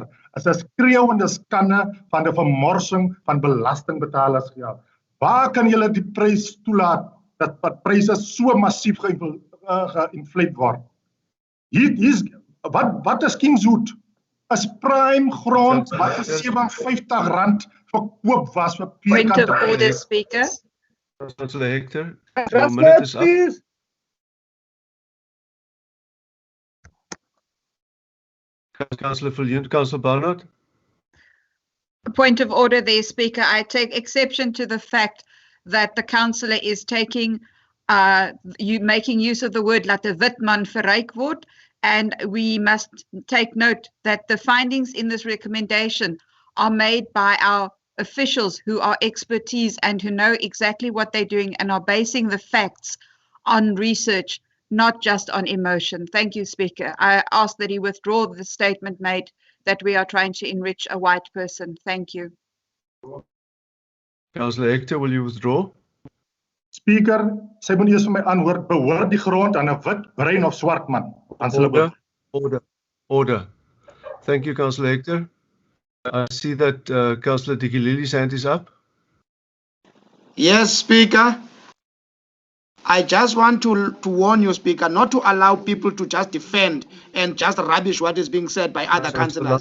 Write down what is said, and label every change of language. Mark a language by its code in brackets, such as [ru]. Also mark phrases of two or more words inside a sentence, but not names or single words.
[af] Dit is 'n skreeuende skande van die vermorsing van belastingbetalers geld. Waar kan julle die prys toelaat dat pryse so massief geïnfleet word? Wat is Kingswood? Is prime grond wat vir R57 verkoop was vir [en] Point of order, Speaker. Councillor Hector, your minute is up. Councillor Viljoen, Councillor Barnard. Point of order there, Speaker. I take exception to the fact that the councillor is taking, making use of the word [af] laat 'n wit man verryk word, [en] and we must take note that the findings in this recommendation are made by our officials who are expertise and who know exactly what they're doing and are basing the facts on research, not just on emotion. Thank you, Speaker. I ask that he withdraw the statement made that we are trying to enrich a white person. Thank you. Councillor Hector, will you withdraw? Speaker, [af] sy moet eers vir my antwoord, behoort die grond aan 'n wit, bruin of swart man? [en] Order. Thank you, Councillor Hector. I see that Councillor Dikilili's hand is up. Yes, Speaker. I just want to warn you, Speaker, not to allow people to just defend and just rubbish what is being said by other councillors.